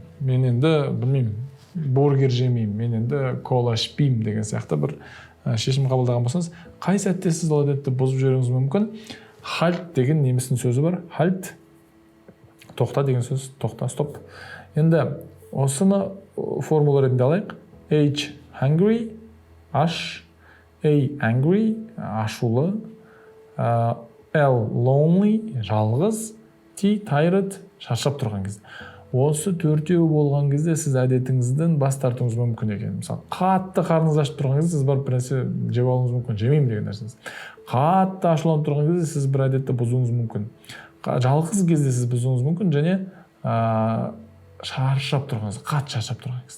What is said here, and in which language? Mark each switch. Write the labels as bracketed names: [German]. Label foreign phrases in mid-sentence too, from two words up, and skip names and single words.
[Kazakh] Мен енді, білмеймін, бургер жемеймін. Мен енді кола ішпеймін деген сияқты бір шешім қабылдаған болсаңыз, қай сәтте сіз ол әдетті бұзып жіберуіңіз мүмкін? Halt деген немістің сөзі бар. Halt. Тоқта деген сөз. Тоқта, стоп. Енді осыны формула ретінде алайық. [English] H, hungry. H, A, angry. [Kazakh] Ашулы. L, lonely. Жалғыз. T, tired. Шаршап тұрған кезде. Осы төртеу болған кезде сіз әдетіңізден бас тартуыңыз мүмкін екен. Мысалы, қатты қарныңыз ашып тұрған кезде сіз барып бір нәрсе жеп алуыңыз мүмкін, жемеймін деген нәрсеңіз. Қатты ашуланып тұрған кезде сіз бір әдетті бұзуыңыз мүмкін. Жалғыз кезде сіз бұзуыңыз мүмкін, және шаршап тұрған кезде, қатты шаршап тұрған кезде.